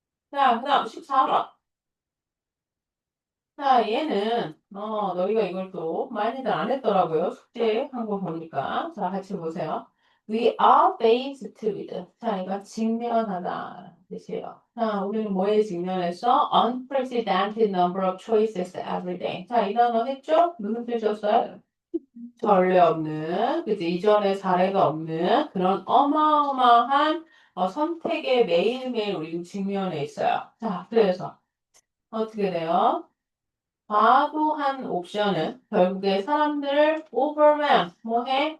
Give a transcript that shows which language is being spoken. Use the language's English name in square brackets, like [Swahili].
[Korean] 자, 그 다음 14번. 자, 얘는, 너희가 이걸 또 많이들 안 했더라고요. 숙제한 거 보니까. 자, 같이 보세요. [English] We are faced with. [Korean] 자, 이거 직면하다. 뜻이에요. 자, 우리는 뭐에 직면했어? [English] Unprecedented number of choices every day. [Korean] 자, 이 단어 했죠? 무슨 뜻이었어요? 전례 없는, 그치? 이전에 사례가 없는 그런 어마어마한 선택에 매일매일 우리는 직면해 있어요. 자, 그래서 어떻게 돼요? 과도한 옵션은 결국에 사람들을 overwhelm, 뭐해?